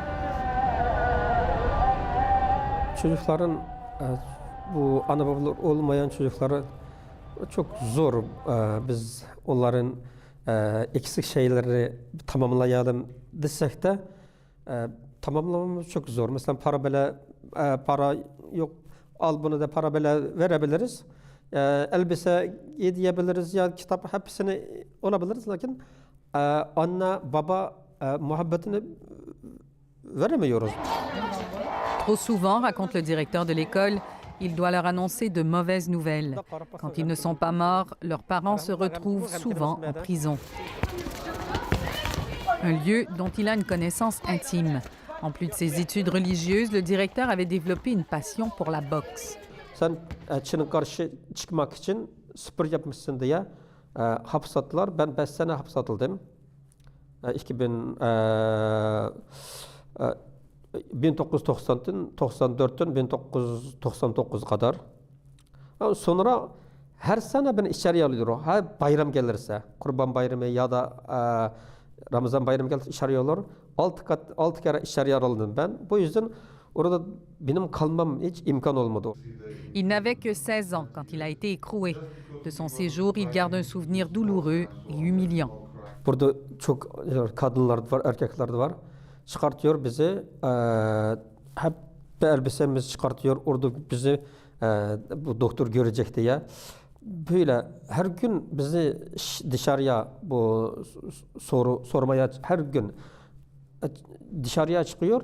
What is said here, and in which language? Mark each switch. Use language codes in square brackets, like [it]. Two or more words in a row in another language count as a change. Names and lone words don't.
[tr] Çocukların bu ana babalar olmayan çocukları çok zor. Biz onların eksik şeyleri tamamlayalım desek de tamamlamamız çok zor. Mesela para yok, al bunu da para böyle verebiliriz. Elbise giyebiliriz ya kitap hepsini olabiliriz. Lakin anne baba muhabbetini veremiyoruz. [fr] Trop souvent, raconte le directeur de l'école, il doit leur annoncer de mauvaises nouvelles. Quand ils ne sont pas morts, leurs parents se retrouvent souvent en prison. Un lieu dont il a une connaissance intime. En plus de ses études religieuses, le directeur avait développé une passion pour la boxe. [tr] Sen Çin'e karşı çıkmak için spor yapmışsın diye hapis attılar. Ben 5 sene hapis atıldım. 1990'dan 94'ten 1999 kadar. Sonra her sene beni içeriye alıyor. Her bayram gelirse, Kurban Bayramı ya da Ramazan Bayramı gelirse içeriye alıyor. 6 kere içeriye alındım ben. Bu yüzden orada benim kalmam hiç imkan olmadı. [fr] Il n'avait que 16 ans quand il a été écroué. De son séjour, il garde un souvenir douloureux et humiliant. [tr] Burada çok kadınlar da var, erkekler de var. Çıkartıyor bizi, hep elbisemizi çıkartıyor, orada bizi bu doktor görecek diye. Böyle her gün bizi dışarıya bu sormaya her gün dışarıya çıkıyor.